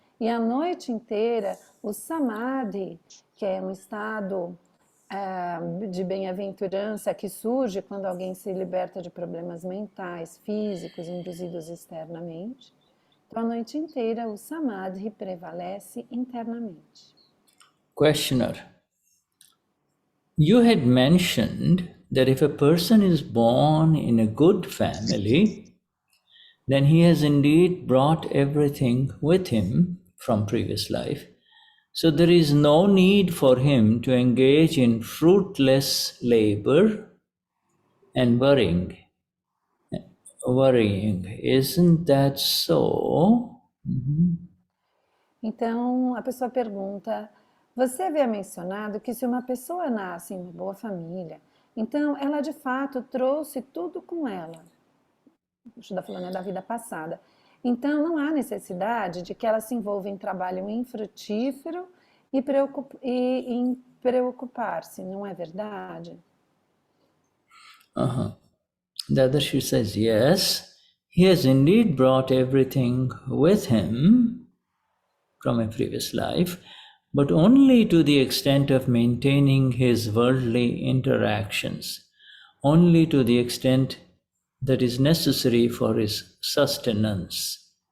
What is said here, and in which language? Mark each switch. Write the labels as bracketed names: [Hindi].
[Portuguese] E a noite inteira, o Samadhi, que é um estado de bem-aventurança que surge quando alguém se liberta de problemas mentais, físicos, induzidos externamente. Então, a noite inteira, o Samadhi prevalece internamente. [English] Questioner. You had mentioned that if a person is born in a good family, then he has indeed brought everything with him from previous life. So there is no need for him to engage in fruitless labor and worrying. Isn't that so? [Portuguese] Então, a pessoa pergunta: você havia mencionado que se uma pessoa nasce em uma boa família, então ela de fato trouxe tudo com ela. O Shuddha falando da vida passada. Então, não há necessidade de que ela se envolva em trabalho infrutífero e em preocupar-se, não é verdade? [English] Dadashri says, yes, he has indeed brought everything with him from a previous life, but only to the extent of maintaining his worldly interactions, only to the extent that is necessary for his sustenance.